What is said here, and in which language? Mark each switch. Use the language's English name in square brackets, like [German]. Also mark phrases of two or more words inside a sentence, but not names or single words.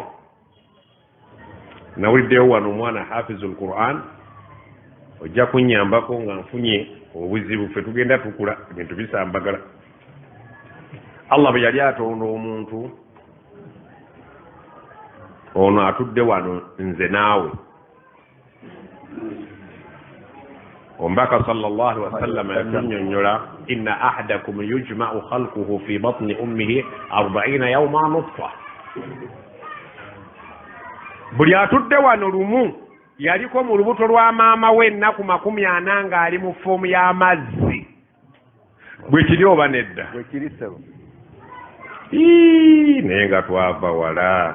[Ganda] Nawuliddeyo wano omwana [Arabic] حافظ القرآن [Ganda] ojja kunnyambako nga nfunye obuzibu ffe tugenda tukula ebintu bisambagala. Allah bwe yali atonda omuntu ono atudde wano nze naawe, omubaka [Arabic] صلى الله عليه وسلم [Ganda] yatunnyonnyola [Arabic] إن أحدكم يجمع خلقه في بطن أمه 40 يوما نطفة. [Ganda] Buli atudde wano lumu yaliko mu lubuto lwa maama we ennaku 40 ng'ali mu foomu y'amazzi. Bwe kiri oba nedda? Bwe kiri sebo. Naye nga twava wala.